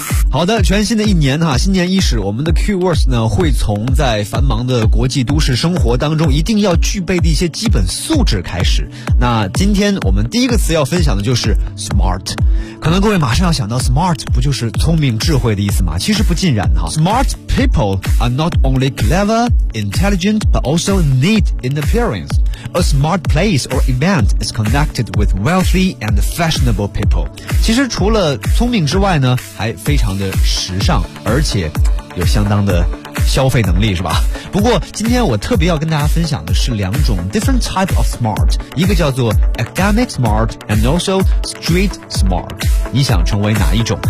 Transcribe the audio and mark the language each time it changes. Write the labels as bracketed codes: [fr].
[zh] 好的，全新的一年哈，新年伊始，我们的 keywords 呢会从在繁忙的国际都市生活当中一定要具备的一些基本素质开始。那今天我们第一个词要分享的就是 smart。可能各位马上要想到 smart 不就是聪明智慧的意思吗？其实不尽然哈。 [en] Smart people are not only clever, intelligent, but also neat in appearance. A smart place or event is connected with wealthy and fashionable people. [zh] 其实除了聪明之外呢，还非常的时尚，而且有相当的消费能力是吧？不过今天我特别要跟大家分享的是两种 [en] different type of smart， [zh] 一个叫做 [en] academic smart and also street smart， [zh] 你想成为哪一种？